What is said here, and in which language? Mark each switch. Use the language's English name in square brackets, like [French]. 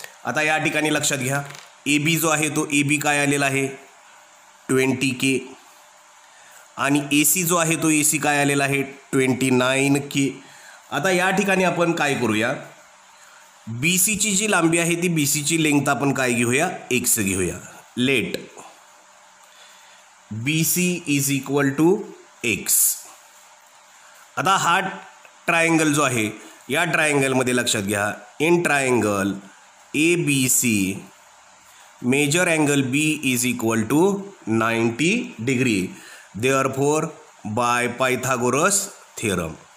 [Marathi] आता या ठिकाणी लक्षात घ्या ए बी जो आहे तो ए बी काय आलेला आहे 20K आणि ए सी जो आहे तो ए सी काय आलेला आहे 29K. आता या ठिकाणी आपण काय करूया बी सीची जी लांबी आहे ती बी सीची लेंग्थ आपण काय घेऊया एक्स घेऊया. [English] Let B C is equal to x. [Marathi] आता हा ट्रायंगल जो आहे या ट्रायंगलमध्ये लक्षात घ्या [English] In triangle A B C major angle B is equal to 90 degree. Therefore by Pythagoras theorem.